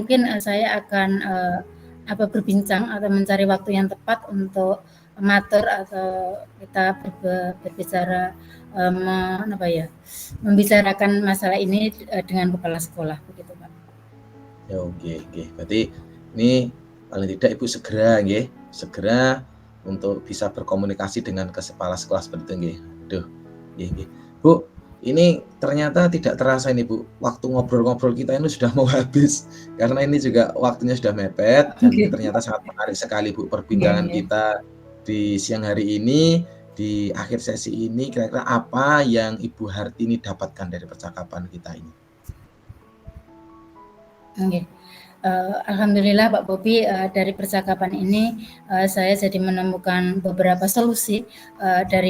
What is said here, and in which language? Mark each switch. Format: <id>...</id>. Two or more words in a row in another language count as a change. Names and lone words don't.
<id>mungkin, saya akan, berbincang atau mencari waktu yang tepat untuk mengatur atau kita berbicara, apa ya, membicarakan masalah ini, dengan kepala sekolah begitu, Pak. Ya, oke oke. Berarti ini paling tidak Ibu segera nggih, segera untuk bisa berkomunikasi dengan kepala sekolah seperti itu nggih. Aduh, nggih nggih. Bu, ini ternyata tidak terasa ini Bu, waktu ngobrol-ngobrol kita ini sudah mau habis, karena ini juga waktunya sudah mepet dan Nggih, ternyata sangat menarik sekali Bu nggih perbincangan nggih. kita di siang hari ini. Di akhir sesi ini kira-kira apa yang Ibu Hartini dapatkan dari percakapan kita ini? Nggih. Alhamdulillah Pak Bobi, dari percakapan ini, saya jadi menemukan beberapa solusi, dari</id>